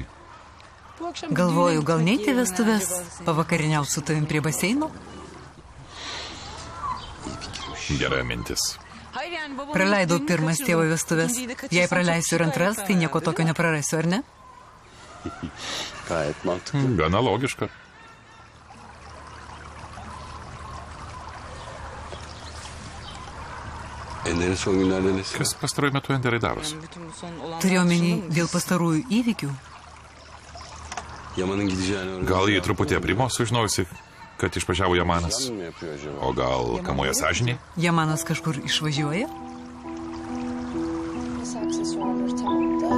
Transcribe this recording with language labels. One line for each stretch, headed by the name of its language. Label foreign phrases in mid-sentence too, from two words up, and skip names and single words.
Lithuanian: Galvoju, gal neiti vestuvės, pavakariniau su tavim prie baseino? Gera mintis. Praleidau pirmas tėvo vestuvės. Jei praleisiu ir antras, tai nieko tokio neprarasiu, ar ne?
Turkish: Gayet mantıklı.
Lithuanian: Gana logiška.
Turkish: Ender'in son günlerde nesi?
Lithuanian: Kas pastaruoju metu Enderai darosi? Turėjau menį dėl pastarųjų įvykių.
Turkish: Yaman'ın gideceğini öğrendim.
Lithuanian: Gal jį truputį aprimo sužinojusi, kad išvažiavo Yamanas?
Turkish: Plan mı yapıyor acaba?
Lithuanian: O gal kamuoja sąžinė? Yamanas kažkur išvažiuoja?
Turkish: Aksesuarları tamam da.